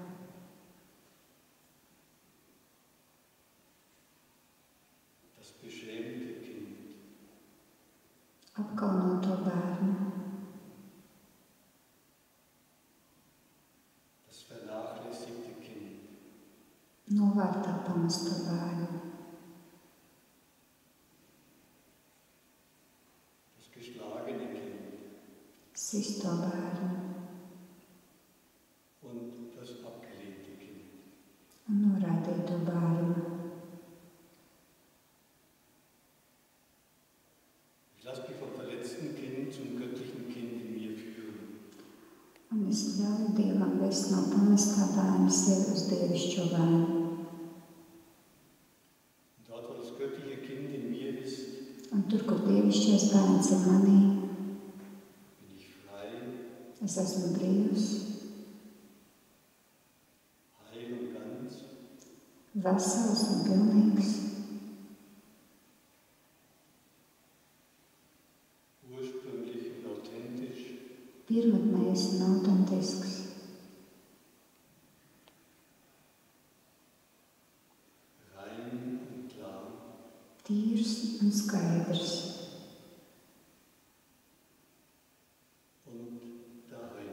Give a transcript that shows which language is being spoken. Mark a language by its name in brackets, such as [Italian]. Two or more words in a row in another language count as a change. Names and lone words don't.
[German] Das beschämte Kind. [Latvian] Apkaunoto bērnu. [German] Das vernachlässigte Kind. [Latvian] Novārtā pamesto bērnu. [German] Das geschlagene Kind. [Latvian] Sisto bērnu. [German] Und das abgelehnte Kind. [Latvian] Un noraidīto bērnu. [German] Ich lasse mich vom verletzten Kind zum göttlichen Kind in mir führen. [Latvian] Un es ļauju Dievam vest no pamestā bērna sevi uz dievišķo bērnu. [German] Und dort, wo das göttliche Kind in mir ist, [Latvian] Un tur, kur dievišķais bērns ir manī, [German] bin ich frei, [Latvian] es esmu brīvs, [German] heil und ganz. [Latvian] vesels un pilnīgs, [German] Ursprünglich und authentisch, [Latvian] pirmotnējs un autentisks, [German] rein und klar, [Latvian] tīrs un skaidrs [German] und daheim.